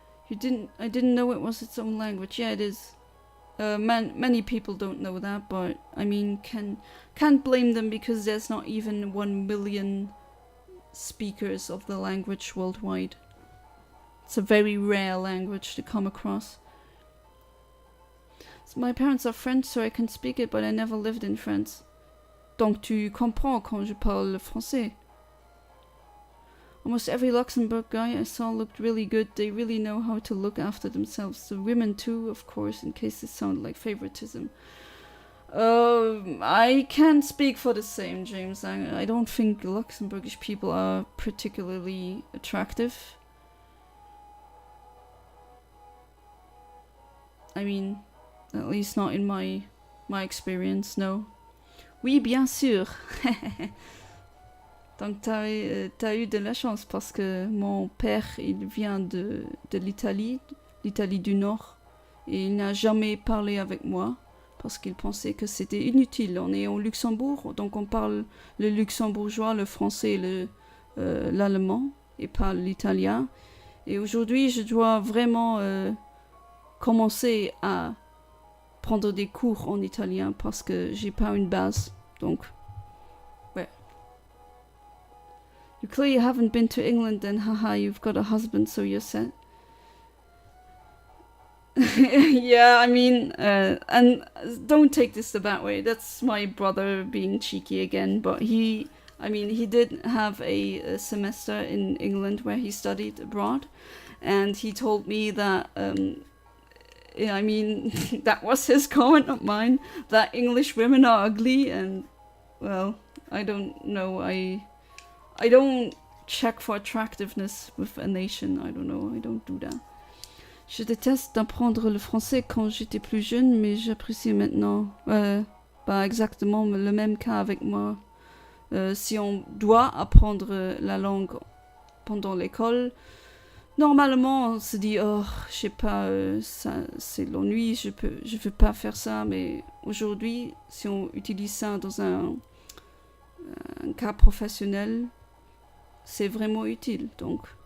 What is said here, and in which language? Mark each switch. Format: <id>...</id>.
<en>I didn't know it was its own language. Yeah, it is. Many people don't know that, but I mean, can't blame them because there's not even 1 million speakers of the language worldwide. It's a very rare language to come across. My parents are French, so I can speak it, but I never lived in France.</en> <fr>Donc tu comprends quand je parle le français.</fr> <en>Almost every Luxembourg guy I saw looked really good. They really know how to look after themselves. The women too, of course, in case this sounded like favoritism. I can't speak for the same, James. I don't think Luxembourgish people are particularly attractive. I mean, at least not in my experience, no.</en> <fr>Oui, bien sûr. Donc t'as eu de la chance parce que mon père, il vient de l'Italie du Nord, et il n'a jamais parlé avec moi parce qu'il pensait que c'était inutile. On est au Luxembourg, donc on parle le luxembourgeois, le français et l'allemand, et pas l'italien. Et aujourd'hui, je dois vraiment commencer à prendre des cours en italien parce que j'ai pas une base. Donc, ouais.</fr> <en>You clearly haven't been to England then, haha, you've got a husband, so you're set. Yeah, I mean, and don't take this the bad way, that's my brother being cheeky again, but he did have a semester in England where he studied abroad, and he told me that, that was his comment, not mine, that English women are ugly, and, well, I don't know, I don't check for attractiveness with a nation, I don't know, I don't do that.</en> <fr>Je déteste d'apprendre le français quand j'étais plus jeune, mais j'apprécie maintenant. Pas exactement le même cas avec moi. Si on doit apprendre la langue pendant l'école, normalement on se dit, oh, je sais pas, ça, c'est l'ennui, je veux pas faire ça, mais aujourd'hui, si on utilise ça dans un cas professionnel, c'est vraiment utile, donc.</fr>